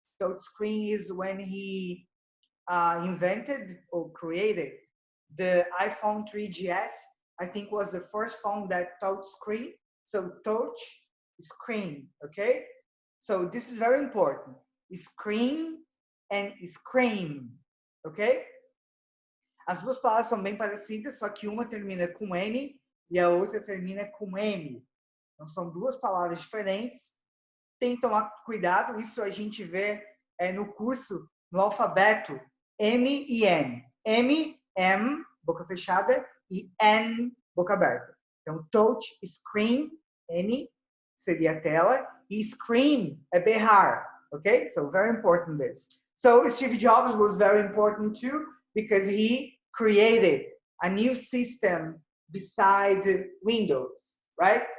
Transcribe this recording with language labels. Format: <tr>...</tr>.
<en>Touchscreen is when he invented or created the iPhone 3GS. I think was the first phone that touchscreen. So touch, screen, okay? So this is very important. Screen and screen, ok?</en> <pt>As duas palavras são bem parecidas, só que uma termina com N e a outra termina com M. Então são duas palavras diferentes, tem que tomar cuidado, isso a gente vê no curso, no alfabeto, M e N. M, boca fechada, e N, boca aberta. Então, touch, screen, N seria a tela, e scream é berrar, okay?</pt> <en>So, very important this. So, Steve Jobs was very important too, because he created a new system beside Windows, right?</en>